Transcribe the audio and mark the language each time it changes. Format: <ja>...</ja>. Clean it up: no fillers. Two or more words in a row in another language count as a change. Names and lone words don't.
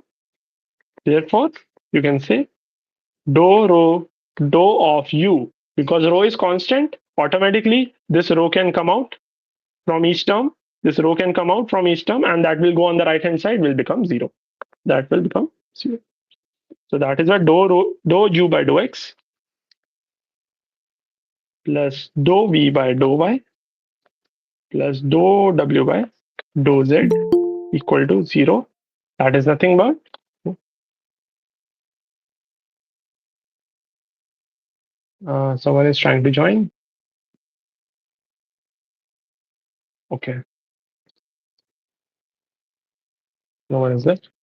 <en>Therefore, you can say dou rho dou of u, because rho is constant, automatically this rho can come out from each term. This rho can come out from each term, and that will go on the right hand side, will become 0. That will become 0. So that is why dou u by dou x plus dou v by dou y plus dou w by dou z equal to 0. That is nothing but someone is trying to join. Okay, no one is there.</en>